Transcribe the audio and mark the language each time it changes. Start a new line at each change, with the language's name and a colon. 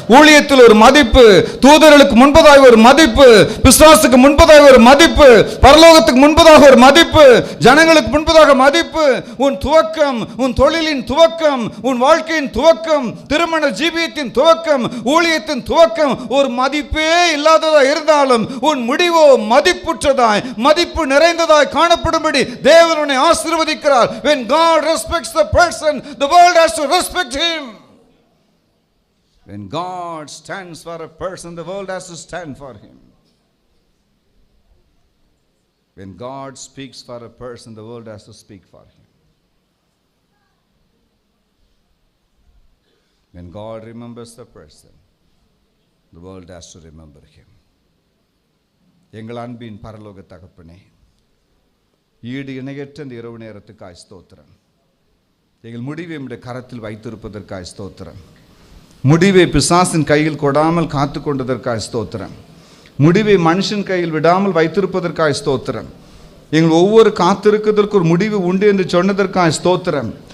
Tamil: ஊழியத்தில் ஒரு மதிப்பு, தூதர்களுக்கு முன்பதாக ஒரு மதிப்பு, பிசாசுக்கு முன்பதாக ஒரு மதிப்பு, பரலோகத்துக்கு முன்பதாக ஒரு மதிப்பு, ஜனங்களுக்கு முன்பதாக மதிப்பு. உன் துவக்கம், உன் தொழிலின் துவக்கம், உன் வாழ்க்கையின் துவக்கம், திருமண ஜீவியத்தின் துவக்கம், ஊழியத்தின் துவக்கம் ஒரு மதிப்பே இல்லாததாய் இருந்தாலும் உன் முடிவோ மதிப்புற்றதாய் மதிப்பு நிறைந்ததாய் காணப்படும்படி தேவனுடைய ஆசீர்வதிக்கிறார்.
English: When God respects the person, the world has to respect him. When God stands for a person, the world has to stand for him. When God speaks for a person, the world has to speak for him. When God remembers the person, the world has to remember him.
Tamil: எங்கள் அன்பின் பரலோக தகப்பனே, ஈடு இணையற்ற இந்த இரவு நேரத்துக்காய் ஸ்தோத்திரம். எங்கள் முடிவை நம்முடைய கரத்தில் வைத்திருப்பதற்காய் ஸ்தோத்திரம். முடிவை பிசாசின் கையில் கொடாமல் காத்து கொண்டதற்காய் ஸ்தோத்திரம். முடிவை மனுஷன் கையில் விடாமல் வைத்திருப்பதற்காய் ஸ்தோத்திரம். எங்கள் ஒவ்வொரு காத்திருக்கிறதற்கு ஒரு முடிவு உண்டு என்று சொன்னதற்காய் ஸ்தோத்திரம்.